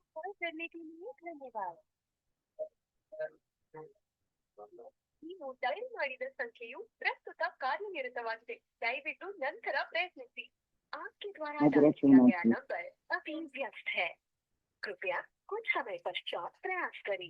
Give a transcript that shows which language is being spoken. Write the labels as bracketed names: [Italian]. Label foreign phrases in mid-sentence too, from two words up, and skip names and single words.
[Hindi] करने के लिए धन्यवाद. [Kannada] ನೀವು ಡಯಲ್ ಮಾಡಿದ ಸಂಖ್ಯೆಯು ಪ್ರಸ್ತುತ ಕಾರ್ಯನಿರತವಾಗಿದೆ. ದಯವಿಟ್ಟು ನಂತರ ಪ್ರಯತ್ನಿಸಿ. [Hindi] आपके द्वारा डायल किया गया नंबर अभी व्यस्त है. कृपया कुछ समय पश्चात प्रयास करें.